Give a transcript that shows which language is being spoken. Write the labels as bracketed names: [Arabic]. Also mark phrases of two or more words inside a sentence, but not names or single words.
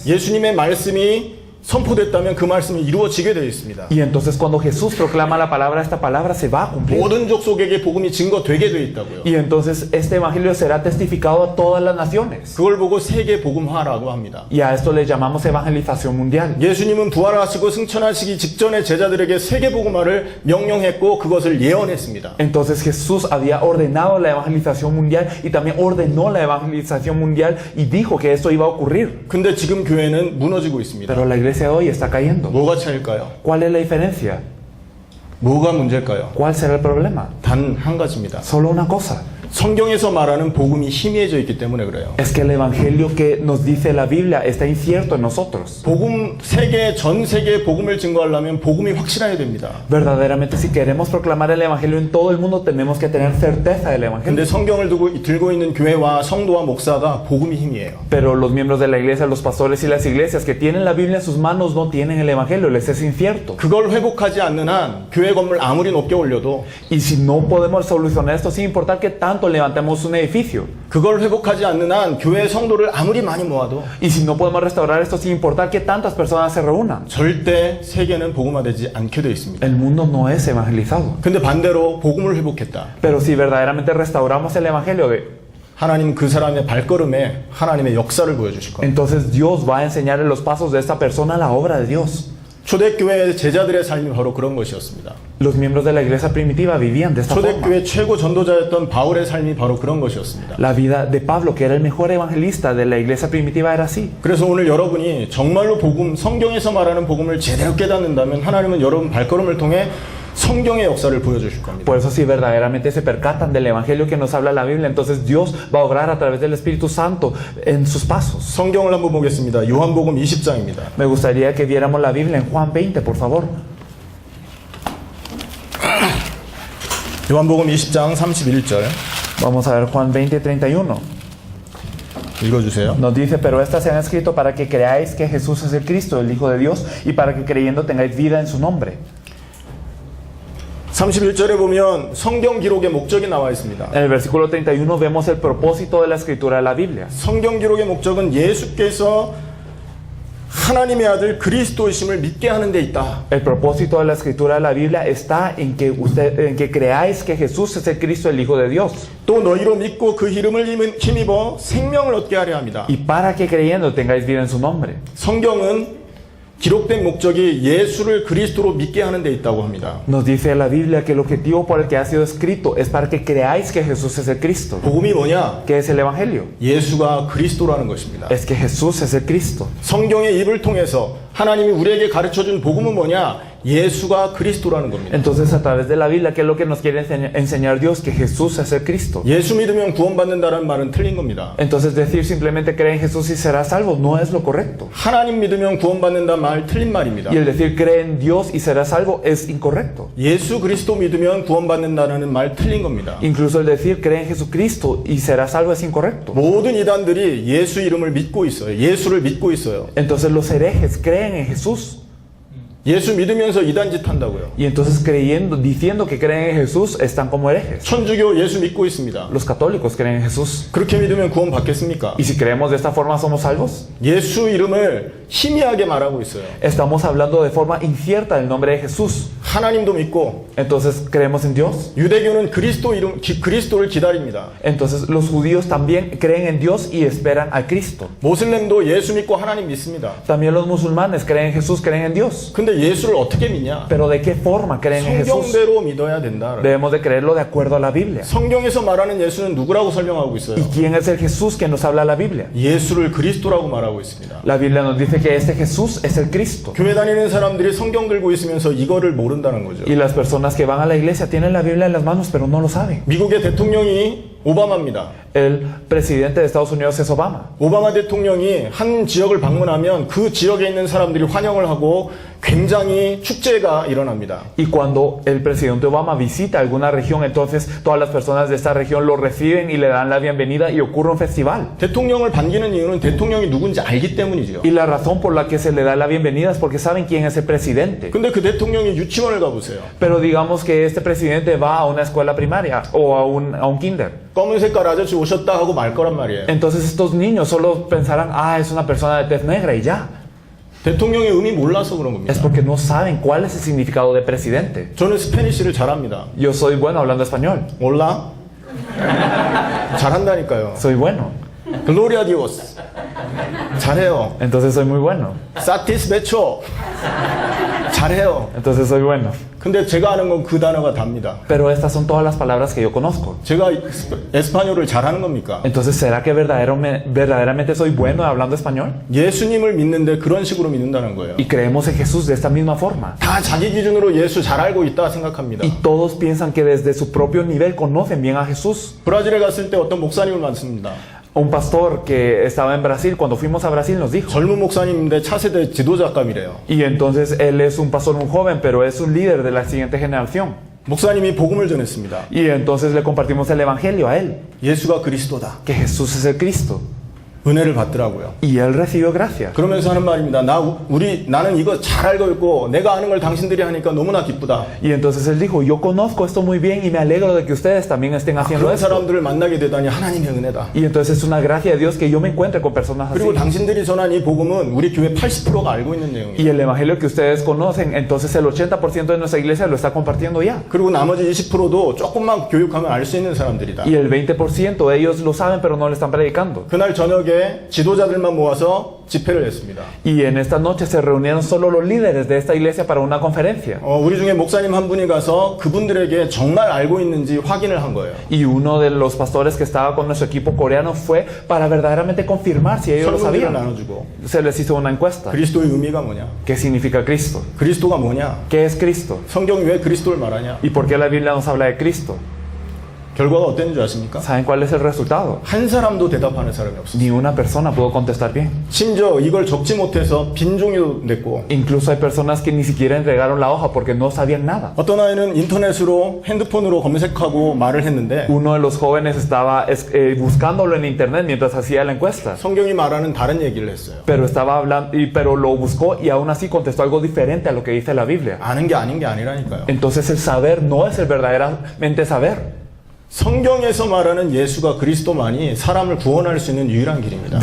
[Korean] 예수님의 말씀이 선포됐다면 그 말씀이 이루어지게 되어 있습니다. [Spanish] Y entonces cuando Jesús proclama la palabra, esta palabra se va a cumplir. [Korean] 모든 족속에게 복음이 증거되게 되어 있다고요. [Spanish] Y entonces este evangelio será testificado a todas las naciones. [Korean] 그걸 보고 세계 복음화라고 합니다. [Spanish] Y a esto le llamamos evangelización mundial. [Korean] 예수님은 부활하시고 승천하시기 직전에 제자들에게 세계 복음화를 명령했고 그것을 예언했습니다. [Spanish] Entonces Jesús había ordenado la evangelización mundial y también ordenó la evangelización mundial y dijo que esto iba a ocurrir. [Korean] 근데 지금 교회는 무너지고 있습니다. [Spanish] Pero la iglesia de hoy está cayendo. [Korean] 뭐가 차일까요? [Spanish] ¿Cuál es la diferencia? [Korean] 뭐가 문제일까요? [Spanish] ¿Cuál será el problema? [Korean] 단 한 가지입니다. [Spanish] Solo una cosa. [Korean] 성경에서 말하는 복음이 희미해져 있기 때문에 그래요. [Spanish] Es que el evangelio que nos dice la Biblia está incierto en nosotros. [Korean] 전 세계에 복음을 증거하려면 복음이 확실해야 됩니다. [Spanish] Verdaderamente, si queremos proclamar el evangelio en todo el mundo, tenemos que tener certeza del evangelio. [Korean] 근데 성경을 들고 있는 교회와 성도와 목사가 복음이 힘이에요. [Spanish] Pero los miembros de la iglesia, los pastores y las iglesias que tienen la Biblia en sus manos no tienen el evangelio, les es incierto. [Korean] 그걸 회복하지 않는 한 교회 건물 아무리 높게 올려도 [Spanish] Y si no podemos solucionar esto sin importar que tanto levantemos un edificio, [Korean] 그걸 회복하지 않는 한 교회 성도를 아무리 많이 모아도 [Spanish] y si no podemos restaurar esto sin importar que tantas personas se reúnan, [Korean] 절대 세계는 복음화되지 않게 되어 있습니다. [Spanish] el mundo no es evangelizado. [Korean] 근데 반대로 복음을 회복했다. [Spanish] Pero si verdaderamente restauramos el evangelio, [Korean] 하나님 그 사람의 발걸음에 하나님의 역사를 보여주실 겁니다. [Spanish] entonces Dios va a enseñar en los pasos de esta persona la obra de Dios. [Korean] 초대교회 제자들의 삶이 바로 그런 것이었습니다. [Spanish] Los miembros de la iglesia primitiva vivían de esta forma. [Korean] 초대교회 최고 전도자였던 바울의 삶이 바로 그런 것이었습니다. [Spanish] La vida de Pablo, que era el mejor evangelista de la iglesia primitiva, era así. [Korean] 그래서 오늘 여러분이 정말로 복음, 성경에서 말하는 복음을 제대로 깨닫는다면 하나님은 여러분 발걸음을 통해 성경의 역사를 보여주실 겁니다. [Spanish] Por eso si verdaderamente se percatan del evangelio que nos habla la Biblia, entonces Dios va a obrar a través del Espíritu Santo en sus pasos. [Korean] 성경을 한번 보겠습니다. 요한복음 20장입니다. [Spanish] Me gustaría que viéramos la Biblia en Juan 20, por favor. [Korean] 요한복음 20장 31절 [Spanish] Vamos a ver Juan 20, 31. [Korean] 읽어주세요. [Spanish] Nos dice, pero estas se han escrito para que creáis que Jesús es el Cristo, el Hijo de Dios, y para que creyendo tengáis vida en su nombre. [Korean] 31절에 보면 성경 기록의 목적이 나와 있습니다. [Spanish] En el versículo 31 vemos el propósito de la escritura de la Biblia. [Korean] 성경 기록의 목적은 예수께서 하나님의 아들 그리스도이심을 믿게 하는 데 있다. [Spanish] El propósito de la escritura de la Biblia está en que creáis que Jesús es el Cristo, el Hijo de Dios. [Korean] 또 너희로 믿고 그 이름을 힘입어 생명을 얻게 하려 합니다. [Spanish] Y para que creyendo tengáis vida en su nombre. [Korean] 성경은 기록된 목적이 예수를 그리스도로 믿게 하는 데 있다고 합니다. [Spanish] Nos dice la Biblia que el objetivo por el que ha sido escrito es para que creáis que Jesús es el Cristo. [Korean] 복음이 뭐냐? [Spanish] ¿Qué es el Evangelio? [Korean] 예수가 그리스도라는 것입니다. [Spanish] Es que Jesús es el Cristo. [Korean] 성경의 입을 통해서 하나님이 우리에게 가르쳐준 복음은 뭐냐? 예수가 그리스도라는 겁니다. [Spanish] Entonces a través de la Biblia, ¿qué es lo que nos quiere enseñar Dios? Que Jesús es el Cristo. [Korean] 예수 믿으면 구원받는다는 말은 틀린 겁니다. [Spanish] Entonces decir simplemente cree en Jesús y serás salvo no es lo correcto. [Korean] 하나님 믿으면 구원받는다는 말 틀린 말입니다. [Spanish] Y el decir cree en Dios y serás salvo es incorrecto. [Korean] 예수 그리스도 믿으면 구원받는다는 말 틀린 겁니다. [Spanish] Incluso el decir cree en Jesucristo y serás salvo es incorrecto. [Korean] 모든 이단들이 예수 이름을 믿고 있어요. 예수를 믿고 있어요. [Spanish] Entonces los herejes creen en Jesús. [Korean] 예수 믿으면서 이단짓 한다고요. [Spanish] Y entonces diciendo que creen en Jesús, están como herejes. [Korean] 천주교 예수 믿고 있습니다. [Spanish] Los católicos creen en Jesús. [Korean] 그렇게 믿으면 구원 받겠습니까? [Spanish] Y si creemos de esta forma, ¿somos salvos? [Korean] 예수 이름을 희미하게 말하고 있어요. [Spanish] Estamos hablando de forma incierta del nombre de Jesús. [Korean] 하나님도 믿고 [Spanish] Entonces, ¿creemos en Dios? [Korean] 유대교는 그리스도를 기다립니다. [Spanish] Entonces, los judíos también creen en Dios y esperan a Cristo. [Korean] 모슬렘도 예수 믿고 하나님 믿습니다. [Spanish] También los musulmanes creen en Jesús, creen en Dios. [Korean] 근데 예수를 어떻게 믿냐? [Spanish] Pero ¿de qué forma creen en Jesús? [Korean] 성경대로 믿어야 된다. [Spanish] Debemos de creerlo de acuerdo a la Biblia. [Korean] 성경에서 말하는 예수는 누구라고 설명하고 있어요? [Spanish] ¿Y quién es el Jesús que nos habla la Biblia? [Korean] 예수를 그리스도라고 말하고 있습니다. [Spanish] La Biblia nos dice que este Jesús es el Cristo. [Korean] 교회 다니는 사람들이 성경 들고 있으면서 이거를 모른다는 거죠. [Spanish] Y las personas que van a la iglesia tienen la Biblia en las manos, pero no lo saben. [Korean] 미국의 대통령이 오바마입니다. [Spanish] El presidente de Estados Unidos es Obama. [Korean] 오바마 대통령이 한 지역을 방문하면 그 지역에 있는 사람들이 환영을 하고 굉장히 축제가 일어납니다. [Spanish] Y cuando el presidente Obama visita alguna región, entonces todas las personas de esta región lo reciben y le dan la bienvenida y ocurre un festival. [Korean] 대통령을 반기는 이유는 대통령이 누군지 알기 때문이죠. [Spanish] Y la razón por la que se le da la bienvenida es porque saben quién es el presidente. [Korean] 근데 그 대통령이 유치원을 가보세요. [Spanish] Pero digamos que este presidente va a una escuela primaria o a un kinder. [Korean] 검은 색깔 아저씨 오셨다 하고 말 거란 말이에요. [Spanish] Entonces estos niños solo pensarán, es una persona de tez negra y ya. [Korean] 대통령의 의미 몰라서 그런 겁니다. [Spanish] Es porque no saben cuál es el significado de presidente. [Korean] 저는 스페니쉬를 잘합니다. [Spanish] Yo soy bueno hablando español. [Korean] 몰라? 잘한다니까요. [Spanish] Soy bueno. Gloria Dios. [Korean] 잘해요. [Spanish] Entonces soy muy bueno. [Korean] 사티스베초. 잘해요. [Spanish] Entonces soy bueno. [Korean] 근데 제가 아는 건 그 단어가 답니다. [Spanish] Pero estas son todas las palabras que yo conozco. [Korean] 제가 에스파뇰을 잘하는 겁니까? [Spanish] Entonces, ¿será que verdaderamente soy bueno hablando español? [Korean] 예수님을 믿는데 그런 식으로 믿는다는 거예요. [Spanish] Y creemos en Jesús de esta misma forma. [Korean] 다 자기 기준으로 예수 잘 알고 있다 생각합니다. [Spanish] Y todos piensan que desde su propio nivel conocen bien a Jesús. [Korean] 브라질에 갔을 때 어떤 목사님을 만났습니다. [Spanish] Un pastor que estaba en Brasil, cuando fuimos a Brasil, nos dijo. [Korean] 젊은 목사님인데 차세대 지도자감이래요. [Spanish] Y entonces él es un pastor muy joven, pero es un líder de la siguiente generación. [Korean] 목사님이 복음을 전했습니다. [Spanish] Y entonces le compartimos el evangelio a él, [Korean] 예수가 그리스도다. [Spanish] que Jesús es el Cristo. [Korean] 은혜를 받더라고요. [Spanish] Y él recibió gracia. [Korean] 그러면서 하는 말입니다. 나는 이거 잘 알고 있고 내가 아는 걸 당신들이 하니까 너무나 기쁘다. [Spanish] Y entonces él dijo, yo conozco esto muy bien y me alegro de que ustedes también estén haciendo [Korean] 그런 [Spanish] esto. [Korean] 사람들을 만나게 되다니 하나님의 은혜다. [Spanish] Y entonces es una gracia de Dios que yo me encuentre con personas así. [Korean] 그리고 당신들이 전한 이 복음은 우리 교회 80%가 알고 있는 내용이에요. [Spanish] Y el evangelio que ustedes conocen, entonces el 80% de nuestra iglesia lo está compartiendo ya. [Korean] 그리고 나머지 20%도 조금만 교육하면 알 수 있는 사람들이다. [Spanish] Y el 20% ellos lo saben pero no le están predicando. [Korean] 그날 저녁에 교회 지도자들만 모아서 집회를 했습니다. [Spanish] Y en esta noche se reunieron solo los líderes de esta iglesia para una conferencia. [Korean] 우리 중에 목사님 한 분이 가서 그분들에게 정말 알고 있는지 확인을 한 거예요. [Spanish] Y uno de los pastores que estaba con nuestro equipo coreano fue para verdaderamente confirmar si ellos lo [Korean] 설문지를 [Spanish] sabían. [Korean] 나눠주고 [Spanish] Se les hizo una encuesta. [Korean] 그리스도의 의미가 뭐냐? [Spanish] ¿Qué significa Cristo? [Korean] 그리스도가 뭐냐? [Spanish] ¿Qué es Cristo? [Korean] 성경이 왜 그리스도를 말하냐? [Spanish] ¿Y por qué la Biblia nos habla de Cristo? [Korean] 결과가 어땠는 줄 아십니까? [Spanish] ¿Saben cuál es el resultado? [Korean] 한 사람도 대답하는 사람이 없어요. [Spanish] Ni una persona pudo contestar bien. [Korean] 심지어 이걸 적지 못해서 빈종이도 냈고 [Spanish] Incluso hay personas que ni siquiera entregaron la hoja porque no sabían nada. [Korean] 어떤 아이는 인터넷으로 핸드폰으로 검색하고 말을 했는데 [Spanish] Uno de los jóvenes estaba buscándolo en internet mientras hacía la encuesta. [Korean] 성경이 말하는 다른 얘기를 했어요. [Spanish] Pero estaba hablando, pero lo buscó y aún así contestó algo diferente a lo que dice la Biblia. [Korean] 아는 게 아닌 게 아니라니까요. [Spanish] Entonces el saber no es el verdaderamente saber. [Korean] 성경에서 말하는 예수가 그리스도만이 사람을 구원할 수 있는 유일한 길입니다.